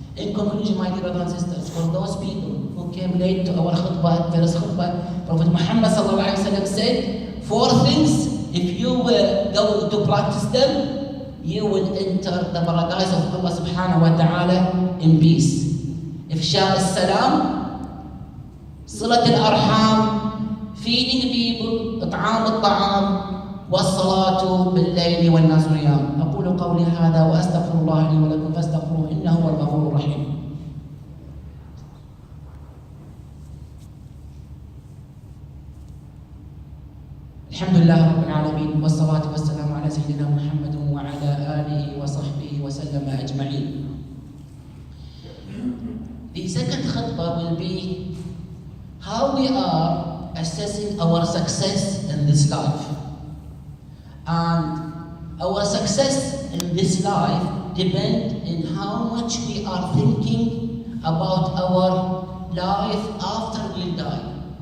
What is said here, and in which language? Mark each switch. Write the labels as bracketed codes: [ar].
[en] In conclusion, my dear brothers and sisters, for those people who came late to our khutbah, first khutbah, Prophet Muhammad sallallahu alaihi wasallam said 4 things. If you were going to practice them, you will enter the paradise of Allah subhanahu wa ta'ala in peace. Ifsha as-salam, Salat al-Arham, feeding people, [ar] إطعام الطعام والصلاة بالليل والناس نيام. أقول قولي هذا وأستغفر الله لي ولكم فاستغفروه إنه هو الغفور الرحيم. الحمد لله رب العالمين والصلاة والسلام على سيدنا محمد وعلى آله وصحبه وسلم أجمعين. [en] The second khutbah will be how we are assessing our success in this life. And our success in this life depends on how much we are thinking about our life after we die.